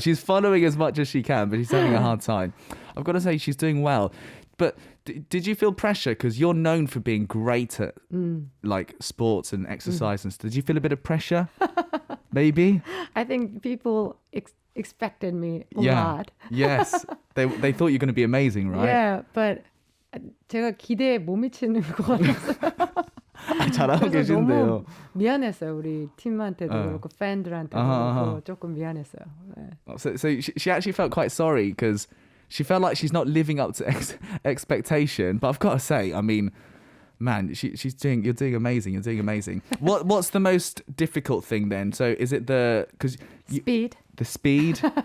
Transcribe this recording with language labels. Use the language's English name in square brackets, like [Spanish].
[English] She's following as much as she can, but she's having a hard time. I've got to say, she's doing well. But did you feel pressure? Because you're known for being great at like sports and exercise and stuff. Did you feel a bit of pressure? Maybe? I think people expected me a Yeah. lot. Yes. They thought you're going to be amazing, right? Yeah, but [Korean] 제가 기대에 못 미치는 것 같았어요. 잘하고 그래서 너무 계신데요. 미안했어요. 우리 팀한테도 그렇고 팬들한테도 그렇고 조금 미안했어요. 네. [English] So she actually felt quite sorry because she felt like she's not living up to expectation. But I've got to say, I mean, man, you're doing amazing. You're doing amazing. What's the most difficult thing then? So is it Speed. The speed?